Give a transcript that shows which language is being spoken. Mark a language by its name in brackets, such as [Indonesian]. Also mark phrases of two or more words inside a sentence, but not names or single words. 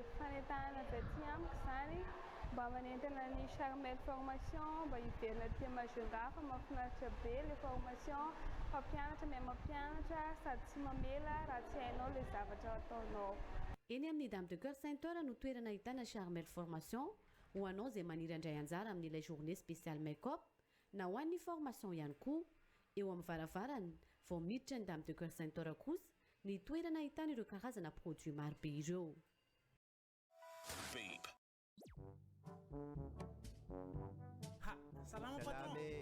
[Malagasy] Fanentahana avy aty amiko izany mba manentana ny Charmel formation mba hiverina aty Majunga fa mahafinaritra be le formation fampianatra miha mampianatra sady tsy mamela raha tsy hainao le zavatra ataonao. Eny amin'ny Dame de Cœur Saint-Heure no toerana ahitana Charmel formation ho anao izay maniry andray anjara amin'ilay [French] journée spéciale make-up [Malagasy] na ho an'ny formation ihany koa. Eo amin'ny varavarany vao miditra ny Dame de Cœur Saint-Heure kosa ny toerana ahitana ireo karazana produit maro be ireo. Ha, salama patron.